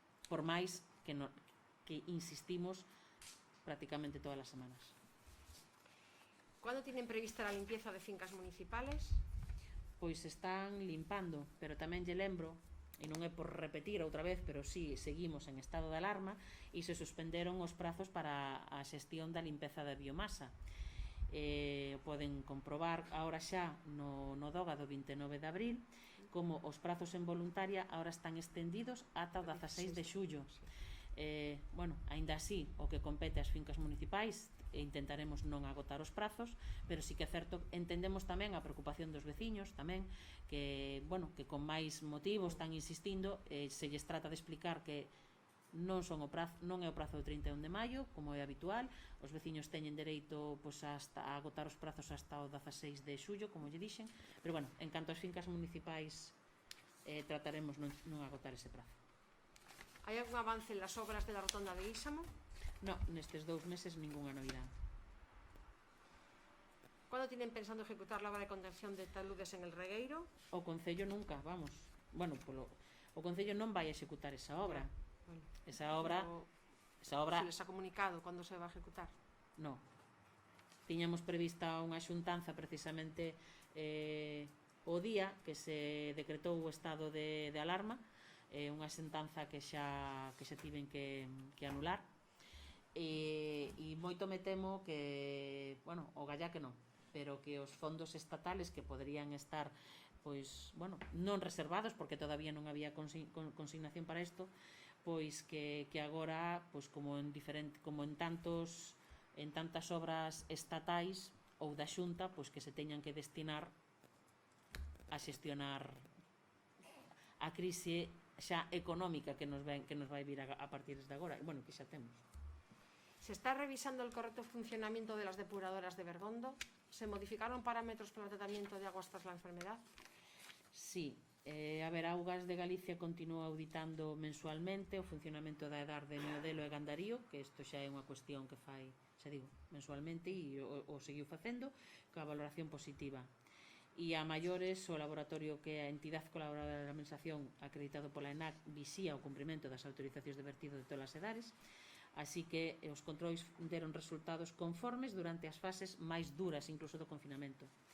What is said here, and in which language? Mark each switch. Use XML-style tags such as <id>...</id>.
<gl>Por máis que insistimos prácticamente todas as semanas.</gl> <es>¿Cuándo tienen prevista la limpieza de fincas municipales?</es> <gl>Pois están limpando, pero tamén lle lembro, e non é por repetir outra vez, pero sí, seguimos en estado de alarma e se suspenderon os prazos para a xestión da limpeza da biomasa. Poden comprobar agora xa no DOGA do 29 de abril como os prazos en voluntaria agora están estendidos ata o 16 de xullo. Bueno, aínda así, o que compete ás fincas municipais, intentaremos non agotar os prazos, pero sí que é certo, entendemos tamén a preocupación dos veciños tamén, que, bueno, que con máis motivos están insistindo, se lles trata de explicar que non é o prazo do 31 de maio, como é habitual, os veciños teñen dereito, pois, a agotar os prazos hasta o 16 de xullo, como lle dixen, pero, bueno, en canto ás fincas municipais trataremos non agotar ese prazo.</gl> <es>¿Hay algún avance en las obras de la rotonda de Ísamo?</es> <gl>No, nestes 2 meses ninguna novidade.</gl> <es>¿Cuándo tienen pensando ejecutar la obra de contención de taludes en el Regueiro?</es> <gl>O Concello nunca, vamos. Bueno, o Concello non vai a executar esa obra. Bueno, Esa obra...</gl> <es>¿se les ha comunicado cuándo se va a ejecutar?</es> <gl>No. Tiñamos prevista unha xuntanza precisamente o día que se decretou o estado de alarma, unha xuntanza que xa tiven que anular, e moito me temo que, bueno, o galla que non, pero que os fondos estatales que poderían estar, pois, bueno, non reservados porque todavía non había consignación para isto, pois que agora, pois como en tantas obras estatais ou da Xunta, pois que se teñan que destinar a xestionar a crise xa económica que nos vai vir a partir de agora, e, bueno, que xa temos.</gl> <es>¿Se está revisando el correcto funcionamiento de las depuradoras de Bergondo? ¿Se modificaron parámetros para el tratamiento de aguas tras la enfermedad? Sí.</es> <gl>A ver, Augas de Galicia continúa auditando mensualmente o funcionamento da EDAR de Miodelo e Gandarío, que isto xa é unha cuestión que fai, xa digo, mensualmente, e o seguiu facendo, coa valoración positiva. e a maiores o laboratorio que é a entidade colaboradora da administración acreditado pola ENAC visía o cumprimento das autorizacións de vertido de todas as edades, así que os controis deron resultados conformes durante as fases máis duras incluso do confinamento.</gl>